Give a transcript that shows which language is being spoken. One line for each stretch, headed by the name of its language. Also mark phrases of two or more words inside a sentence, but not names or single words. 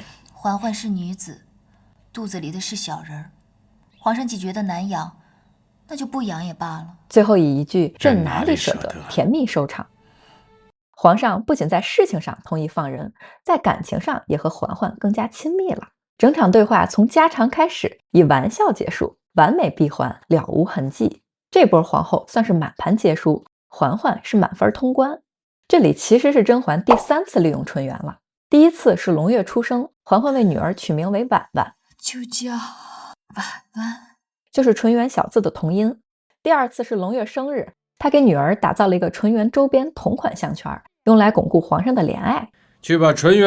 Chinese: 嬛嬛是女子，肚子裡的是小人儿，皇上既覺得難養，那就不養也罷了。最後以一句“朕哪裡捨得”甜蜜收場。皇上不僅在事情上同意放人，在感情上也和嬛嬛更加親密了。整場對話從家常開始，以玩笑結束，完美閉環，了無痕跡。這波皇後算是滿盤皆輸，嬛嬛是滿分通關。這裡其實是甄嬛第3次利用純元了。第一次是龍月出生，嬛嬛為女兒取名為婉婉， 就叫婉婉，就是纯元小字的同音。第2次是龙月生日，她給女兒打造了一個純元周邊同款項圈，用來鞏固皇上的憐愛。